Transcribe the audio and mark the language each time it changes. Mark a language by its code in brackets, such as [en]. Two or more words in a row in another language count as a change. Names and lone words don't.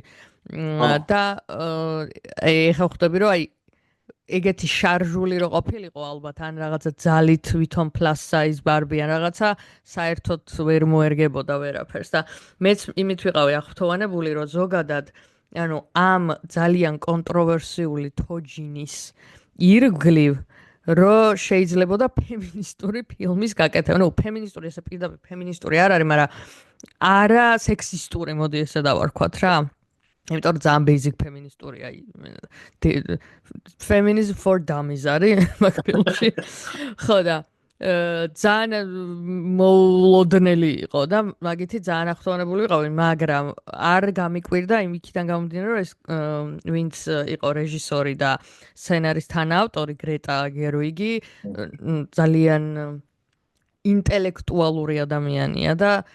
[ka] და ეხა ხვდები რომ აი ეგეთი შარჟული რო ყოფილიყო ალბათ ან რაღაცა ძალით თვითონ [en] plus size [ka] ბარბი ან რაღაცა საერთოდ ვერ მოერგებოდა ვერაფერს და მეც იმით ვიყავი აღფრთოვანებული რომ ზოგადად ანუ ამ ძალიან კონტროვერსიული თოჯინის ირგლივ რომ შეიძლებოდა ფემინისტური ფილმის გაკეთება. ნუ ფემინისტური ესე პირდაპირ ფემინისტური არ არის, მაგრამ არა სექსისტური, მოდი ესე დავარქვათ რა. იმიტომ რომ ძალიან basic ფემინისტური, აი [en] feminism for dummies [ka] არის მაგ ფილმში. ხო და ძალიან მოლოდნელი იყო და მაგითი ძალიან აღფრთოვანებული ვიყავი, მაგრამ არ გამიკვირდა იმიქიდან გამომდინარე, რომ ეს ვინც იყო რეჟისორი და სცენარის თანაავტორი გრეტა გერვიგი ძალიან ინტელექტუალური ადამიანია და